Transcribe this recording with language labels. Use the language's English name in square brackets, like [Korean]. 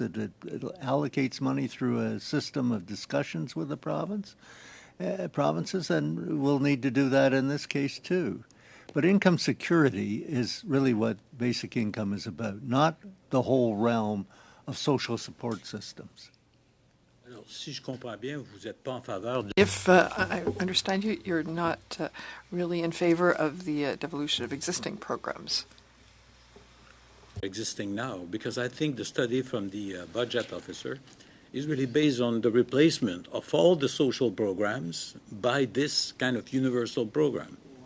[English] It allocates money through a system of discussions with the provinces, and we'll need to do that in this case too. But income security is really what basic income is about, not the whole realm of social support systems. [French] Si je comprends bien, vous n'êtes pas en faveur de... [English] If I understand you, you're not really in favor of the devolution of existing programs. existing now, because I think the study from the budget officer is really based on the replacement of all the social programs by this kind of universal program.